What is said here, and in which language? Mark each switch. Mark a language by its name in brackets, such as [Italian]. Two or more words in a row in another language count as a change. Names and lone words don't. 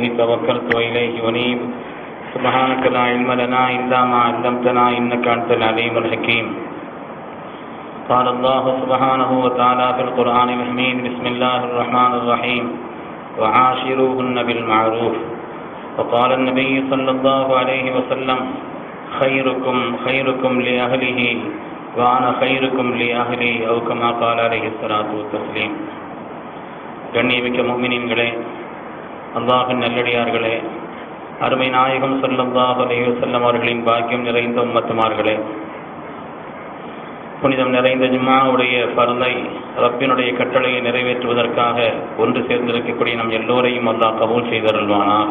[Arabic] توكلت وإليه أنيب سبحانك لا علم لنا إلا ما علمتنا إنك أنت العليم الحكيم قال الله سبحانه وتعالى في القرآن الحميد بسم الله الرحمن الرحيم وعاشروهن بالمعروف وقال النبي صلى الله عليه وسلم خيركم لأهله وأنا خيركم لأهلي أو كما قال عليه الصلاة والتسليم. [Tamil] கண்ணியமிக்க முஃமினீன்களே, அல்லாஹ்வின் நல்லடியார்களே, அருமை நாயகம் [Arabic] صلى الله عليه وسلم [Tamil] அவர்களின் பாக்கியம் நிறைந்த உம்மத்துமார்களே, புனிதம் நிறைந்த ஜும்ஆவுடைய ஃபர்லை ரப்பினுடைய கட்டளையை நிறைவேற்றுவதற்காக ஒன்று சேர்ந்திருக்கக்கூடிய நம் எல்லோரையும் அல்லாஹ் கபூல் செய்தருள்வானாக.